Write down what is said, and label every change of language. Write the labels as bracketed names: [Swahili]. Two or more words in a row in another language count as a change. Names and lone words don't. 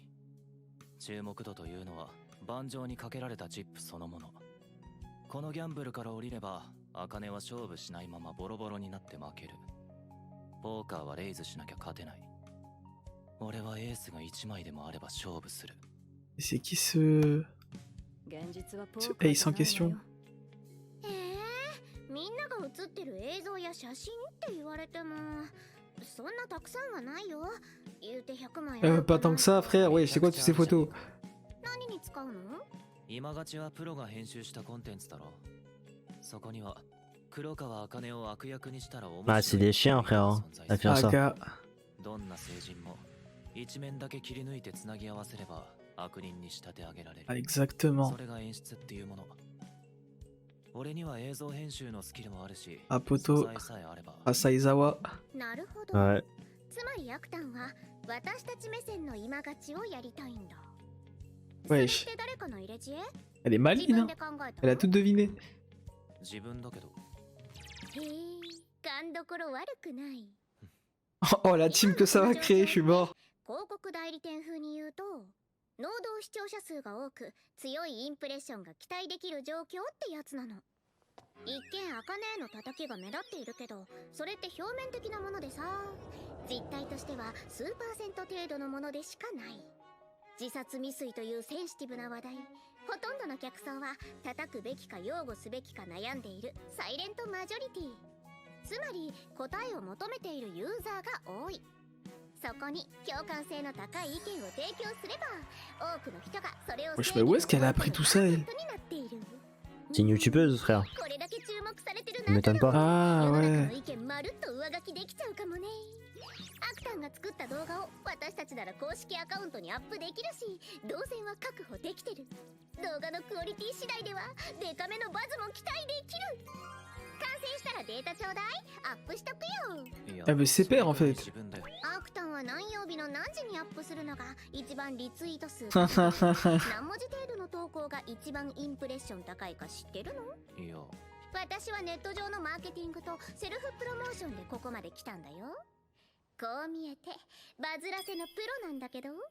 [Japanese] 注目度というのは盤上にかけられたチップそのもの。このギャンブルから降りれば、茜は勝負しないままボロボロになって負ける。ポーカーはレイズしなきゃ勝てない。俺はエースが1枚でもあれば勝負する。 [French] C'est qui ce. [Japanese] 現実はポ [French] Ce [Japanese] ーカー [French] Ace [Japanese] じゃ [French] en [Japanese] ない [French] question? [Japanese] のよ。みんなが写ってる映像や写真って言われてもそんなたくさんはないよ。言うて100枚 [French] Pas tant que ça, frère. Wesh, c'est quoi toutes ces photos? [Japanese] 何に使うの？今勝ちはプロが編集したコンテンツだろ。そこには黒川茜を悪役にしたら面白い。 [French] Ah, c'est des chiens, frère. Hein, à faire ça. Aga. [Japanese] どんな成人も一面だけ切り抜いてつなぎ合わせれば悪人に仕立て上げられる。 [French] Ah, exactement. [Japanese] それが演出っていうもの。俺には映像編集のスキルもあるし、 Ah, 素 [French] poto. [Japanese] 材さえあれば。 Asaizawa. なるほど。 [French] Ouais. [Japanese] つまりアクタンは私たち目線の今勝ちをやりたいんだ。 [French] Wesh. [Japanese] それって誰かの入れ知恵？ [French] Elle est [Japanese] 自 [French] maligne, [Japanese] 分 [French] hein. [Japanese] で考えた [French] Elle a tout deviné. [Japanese] 自分だけど。へえ、勘どころ悪くない。 [French] Oh, la team que ça va créer, je suis mort. [Japanese] 広告代理店風に言うと、能動視聴者数が多く強いインプレッションが期待できる状況ってやつなの。一見茜への叩きが目立っているけど、それって表面的なものでさ、実態としては数%程度のものでしかない。自殺未遂というセンシティブな話題、ほとんどの客層は叩くべきか擁護すべきか悩んでいるサイレントマジョリティ。つまり答えを求めているユーザーが多い。そこに共感性の高い意見を提供すれば、多くの人がそれを [French] Wesh, mais où est-ce qu'elle a appris tout ça, elle? C'est une youtubeuse, frère. [Japanese] これだけ注目されてる [French] Ça m'étonne pas. Ah, [Japanese] 世の中 [French] ouais. [Japanese] の意見まるっと上書きできちゃうかもね。アクタンが作った動画を私たちなら公式アカウントにアップできるし、動線は確保できてる。動画のクオリティ次第ではデカめのバズも期待できる。完成したらデータちょうだい。アップしとくよ。いや [French] Elle veut ses pairs, en fait. [Japanese] 自分で。アクタンは何曜日の何時にアップするのが一番リツイート数 Ha ha ha ha. 何文字程度の投稿が一番インプレッション高いか知ってるの？いや、私はネット上のマーケティングとセルフプロモーションでここまで来たんだよ。こう見えてバズらせのプロなんだけど。